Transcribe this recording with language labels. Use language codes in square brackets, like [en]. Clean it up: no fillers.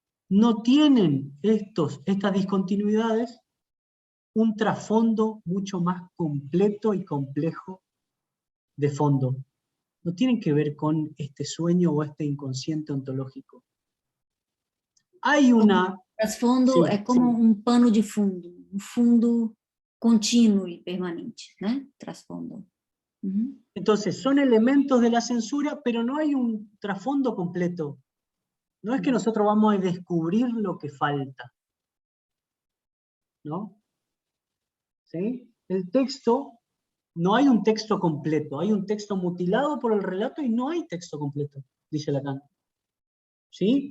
[es] No tienen estas discontinuidades un trasfondo mucho más completo y complejo de fondo. No tienen que ver con este sueño o este inconsciente ontológico. Hay una... Trasfondo Sí, [pt] é como um pano de fundo, um fundo contínuo e permanente, né? [es] Trasfondo. Uhum. Entonces, son elementos de la censura, pero no hay un trasfondo completo. No es que nosotros vamos a descubrir lo que falta, ¿no? ¿Sí? El texto, no hay un texto completo, hay un texto mutilado por el relato y no hay texto completo, dice Lacan. ¿Sí?